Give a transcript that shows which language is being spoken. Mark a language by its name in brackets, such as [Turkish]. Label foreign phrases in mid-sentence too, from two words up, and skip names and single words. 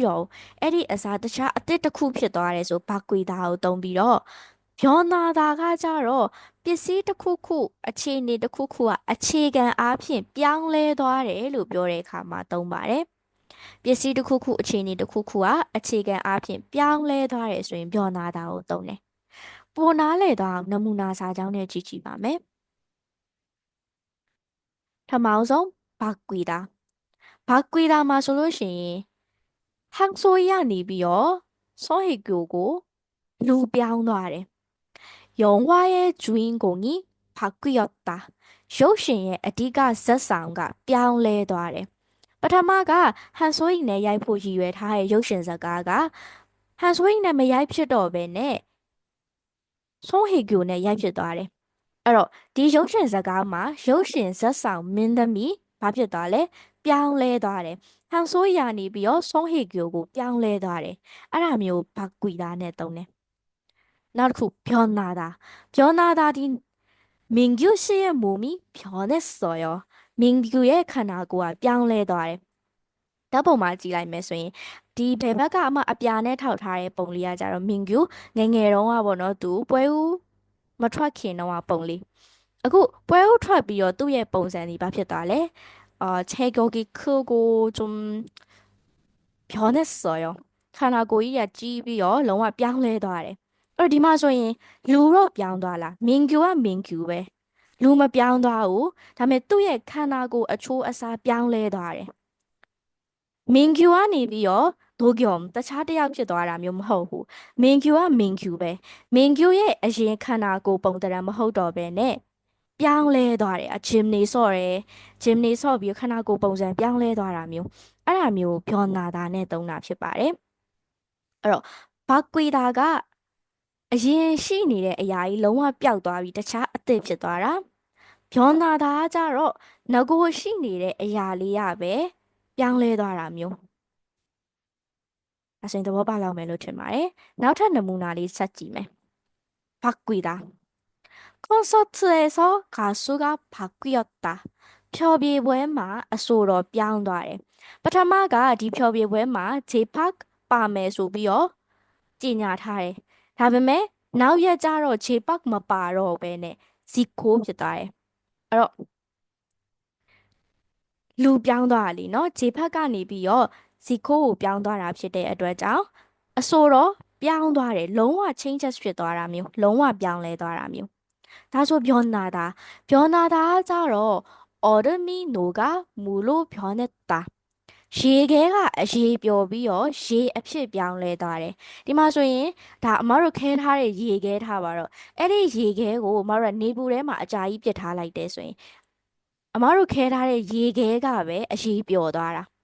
[Burmese] တော့ဘူးအဲ့ဒီအစားတခြားအသစ်တစ်ခုဖြစ်သွားတယ်ဆိုဘကွီတာကိုသုံးပြီးတော့ပြောနာတာကကြတော့ပစ္စည်းတစ်ခုခုအခြေအနေတစ်ခုခုကအခြေခံအားဖြင့်ပြောင်းလဲသွားတယ်လို့ပြောတဲ့အခါမှာသုံးပါတယ်ပစ္စည်းတစ်ခုခုအခြေအနေတစ်ခုခုကအခြေခံအားဖြင့်ပြောင်းလဲသွားတယ်ဆိုရင်ပြောနာတာကိုသုံးတယ်ပိုနားလေသွားအောင်နမူနာစာကြောင်းနဲ့ကြည့်ကြည့်ပါမယ် ထမောင်ဆုံးဘကွီတာဘကွီတာမှာဆိုလို့ရှိရင်ဟန်ဆိုရနေပြီးတော့စောဟီကျိုကိုလူပြောင်းသွားတယ် [Korean] 영화의 주인공이 바뀌었다. [Burmese] ရုပ်ရှင်ရဲ့အဓိကဇာတ်ဆောင်ကပြောင်းလဲသွားတယ်. ပထမကဟန်ဆိုးအိမ်နဲ့ရိုက်ဖို့ရည်ရွယ်ထားတဲ့ရုပ်ရှင်ဇာတ်ကားကဟန်ဆိုးအိမ်နဲ့မရိုက်ဖြစ်တော့ဘဲနဲ့송혜교နဲ့ရိုက်ဖြစ်သွားတယ်. အဲ့တော့ဒီရုပ်ရှင်ဇာတ်ကားမှာရုပ်ရှင်ဇာတ်ဆောင်မင်းသမီးဘာဖြစ်သွားလဲ? ပြောင်းလဲသွားတယ်. ဟန်ဆိုးရာနေပြီးတော့송혜교ကိုပြောင်းလဲသွားတယ်. အဲ့ဒါမျိုး바꾸다နဲ့သုံးတယ်. နောက်တစ်ခု변하다. [Korean] 변하다 민규 씨의 몸이 변했어요. [Burmese] 민규의 ခန္ဓာကိုယ်က ပြောင်းလဲသွားတယ်. ဓာတ်ပုံမှာကြည့်လိုက်မယ်ဆိုရင်ဒီဘယ်ဘက်ကမှအပြာနဲ့ထောက်ထားတဲ့ပုံလေးကကြတော့မင်ကျူငယ်ငယ်တုန်းကပေါ့နော်သူပွဲဦးမထွက်ခင်တုန်းကပုံလေးအခုပွဲဦးထွက်ပြီးတော့သူ့ရဲ့ပုံစံဒီဘာဖြစ်သွားလဲ [Korean] 체격이 크고 좀 [Burmese] ခန္ဓာကိုယ်ကြီးကကြီးပြီးတော့လုံးဝပြောင်းလဲသွားတယ်. အဲ့တော့ဒီမှာဆိုရင်လူတော့ပြောင်းသွားလား? 민규가 민규ပဲ. လူမပြောင်းသွားဘူး. ဒါပေမဲ့သူ့ရဲ့ခန္ဓာကိုယ်အချိုးအစားပြောင်းလဲသွားတယ်. 민규가နေပြီးတော့도겸တခြားတစ်ယောက်ဖြစ်သွားတာမျိုးမဟုတ်ဘူး. 민규가 민규ပဲ. 민규의အရင်ခန္ဓာကိုယ်ပုံသဏ္ဍာန်မဟုတ်တော့ဘဲနဲ့ပြောင်းလဲသွားတယ်. ဂျင်နီဆော့တယ်. ဂျင်နီဆော့ပြီးခန္ဓာကိုယ်ပုံစံပြောင်းလဲသွားတာမျိုး. အဲ့ဒါမျိုးပြောင်းနာတာနဲ့သုံးတာဖြစ်ပါတယ်. အဲ့တော့바뀌다가အရင်ရှိနေတဲ့အရာကြီးလုံးဝပျောက်သွားပြီးတခြားအသစ်ဖြစ်သွားတာ. 변하다ကြတော့ငကိုရှိနေတဲ့အရာလေးကပဲပြောင်းလဲသွားတာမျိုး. ဒါဆိုရင်သဘောပေါက်လောက်မယ်လို့ထင်ပါတယ်. နောက်ထပ်နမူနာလေးဆက်ကြည့်မယ်. 바뀌다. [Korean] 콘서트에서 가수가 바뀌었다. [Burmese] ဖျော်ဖြေပွဲမှာအဆိုတော်ပြောင်းသွားတယ်. ပထမကဒီဖျော်ဖြေပွဲမှာ J-Park ပါမယ်ဆိုပြီးတော့ကြေညာထားတယ်. ဒါပေမဲ့နောက်ရက်ကျတော့ J-Park မပါတော့ဘဲနဲ့ Zico ဖြစ်သွားတယ်. အဲ့တော့လူပြောင်းသွားတာလीနော် J-Park ကနေပြီးတော့ Zico ကိုပြောင်းသွားတာဖြစ်တဲ့အတွက်ကြောင့်အဆိုတော့ပြောင်းသွားတယ်. လုံးဝ changes ဖြစ်သွားတာမျိုး. လုံးဝပြောင်းလဲသွားတာမျိုး. [Korean] 다소 변하다. 변하다ကြတော့ 얼음이 녹아 물로 변했다. [Burmese] ရေခဲကရေပျော်ပြီးတော့ရေအဖြစ်ပြောင်းလဲသွားတယ်. ဒီမှာဆိုရင်ဒါအမတို့ခဲထားတဲ့ရေခဲထားပါတော့. အဲ့ဒီရေခဲကိုအမတို့နေပူထဲမှာအကြာကြီးပစ်ထားလိုက်တယ်ဆိုရင်အမတို့ခဲထားတဲ့ရေခဲကပဲအရေပျော်သွားတာ.